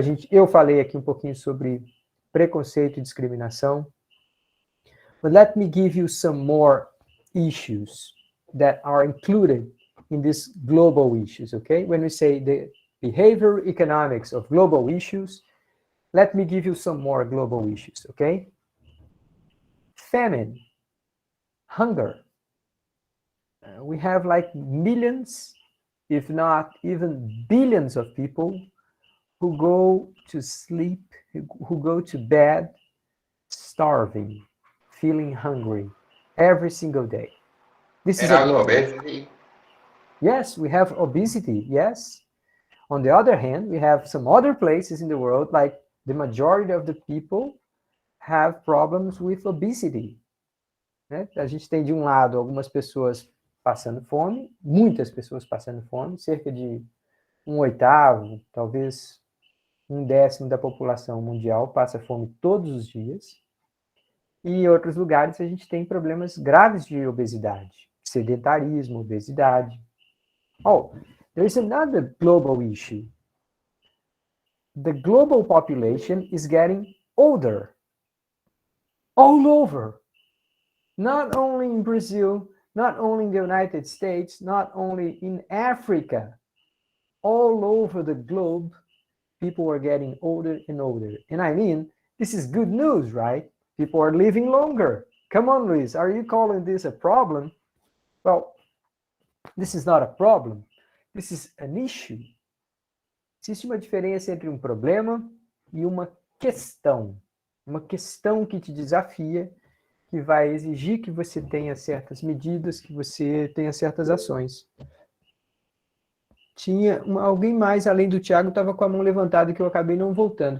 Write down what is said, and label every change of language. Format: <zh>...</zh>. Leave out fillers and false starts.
<pt>Eu falei aqui um pouquinho sobre preconceito e discriminação.</pt> <en>But let me give you some more issues that are included in these global issues, okay? When we say the behavioral economics of global issues. Let me give you some more global issues, okay? Famine, hunger. We have like millions, if not even billions of people who go to sleep, who go to bed starving, feeling hungry every single day. This is And a also global issue. obesity. Yes, we have obesity, yes. On the other hand, we have some other places in the world, like the majority of the people have problems with obesity.</en> <pt>Né? A gente tem de um lado algumas pessoas passando fome, muitas pessoas passando fome, cerca de 1/8, talvez 1/10 da população mundial passa fome todos os dias. E em outros lugares a gente tem problemas graves de obesidade, sedentarismo, obesidade.</pt> <en>Oh, there's another global issue. The global population is getting older all over. Not only in Brazil, not only in the United States, not only in Africa, all over the globe, people are getting older and older. And I mean, this is good news, right? People are living longer. Come on, Luis, are you calling this a problem? Well, this is not a problem. This is an issue.</en> <pt>Existe uma diferença entre um problema e uma questão. Uma questão que te desafia, que vai exigir que você tenha certas medidas, que você tenha certas ações. Tinha alguém mais, além do Thiago, estava com a mão levantada que eu acabei não voltando.</pt>